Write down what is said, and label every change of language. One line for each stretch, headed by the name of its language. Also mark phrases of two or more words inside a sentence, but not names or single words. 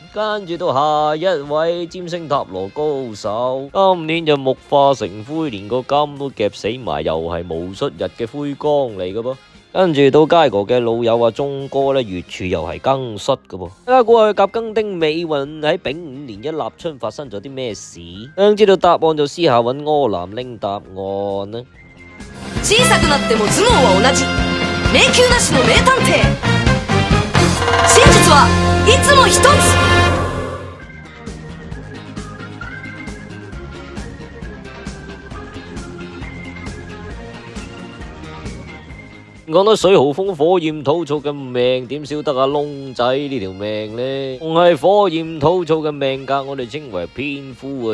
Cantonese: 跟住到下一位占星塔羅高手，今年就木化成灰，連個金都夾死埋，又係巫術日嘅灰光嚟嘅噃。跟住到街哥嘅老友啊，鐘哥呢，月柱又係庚戌嘅噃。大家估下甲庚丁尾運喺丙午年一立春發生咗啲咩事？想知道答案就私下揾柯南拎答案啦。
Japanese: 小さくなっても頭脳は同じ迷宮なしの名探偵真実はいつも一つ
Cantonese: 講到水豪風火焰土燥嘅命，點少得阿窿仔呢條命呢？仲係火焰土燥嘅命格，我哋稱為偏夫啊！